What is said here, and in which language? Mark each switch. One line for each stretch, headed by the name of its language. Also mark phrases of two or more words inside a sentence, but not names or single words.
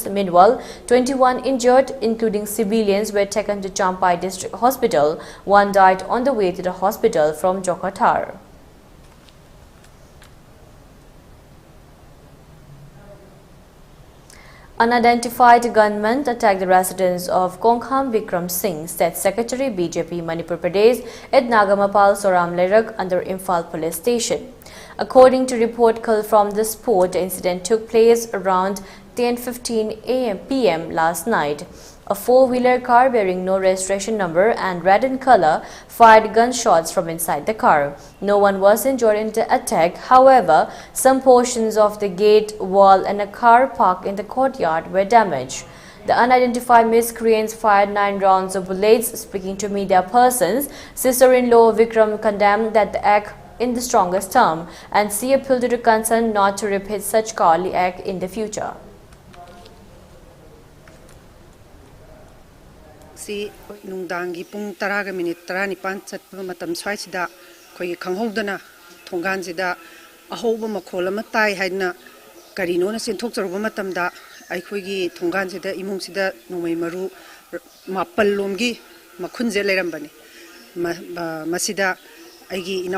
English: Meanwhile, 21 injured, including civilians, were taken to Champai District Hospital. 1 died on the way to the hospital from Jokhatar. Unidentified gunmen attacked the residence of Kongham Vikram Singh, State Secretary BJP Manipur Pradesh at Nagamapal Soram Lerak under Imphal Police Station. According to report from the spot, the incident took place around 10:15 p.m. last night. A four-wheeler car bearing no registration number and red in color fired gunshots from inside the car. No one was injured in the attack. However, some portions of the gate, wall and a car park in the courtyard were damaged. The unidentified miscreants fired 9 rounds of bullets. Speaking to media persons, sister-in-law Vikram condemned that the act in the strongest term, and she appealed to the concerned not to repeat such cowardly act in the future.
Manipuri: Si nungdangi pung taraga minute tarani panchat matam swaisida koi kanghodana thongan sida ahoba makhola matai haina karino na sinthok charuba matamda aikhoigi thongan sida imung sida nomai maru mapal lomgi makhunje lerambani masida aigi inau